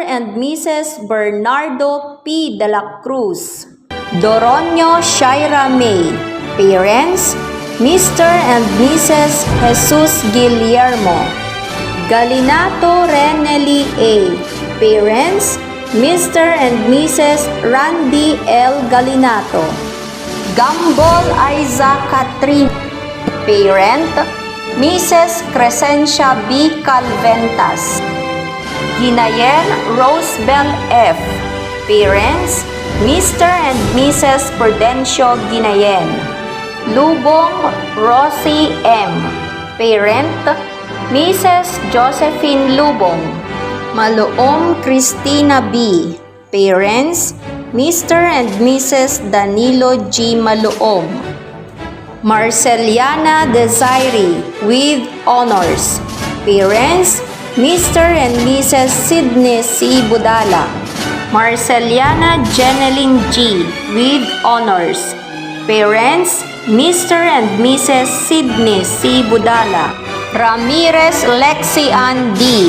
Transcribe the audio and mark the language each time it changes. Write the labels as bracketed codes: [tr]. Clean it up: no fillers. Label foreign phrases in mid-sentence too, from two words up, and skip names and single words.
[en] and Mrs. Bernardo P. De La Cruz. Doronio Shaira May. Parents, Mr. and Mrs. Jesus Guillermo. Galinato Renely A. Parents, Mr. and Mrs. Randy L. Galinato. Gambol Isaac Catherine. Parent, Mrs. Crescencia B. Calventas. Ginayen Rosebell F. Parents, Mr. and Mrs. Prudencio Ginayen. Lubong Rosie M. Parent, Mrs. Josephine Lubong. Maloom Christina B. Parents, Mr. and Mrs. Danilo G. Maloom. Marceliana Desiree with honors. Parents, Mr. and Mrs. Sidney C. Budala. Marceliana Jeneline G. with honors. Parents, Mr. and Mrs. Sidney C. Budala. Ramirez Lexi Ann D.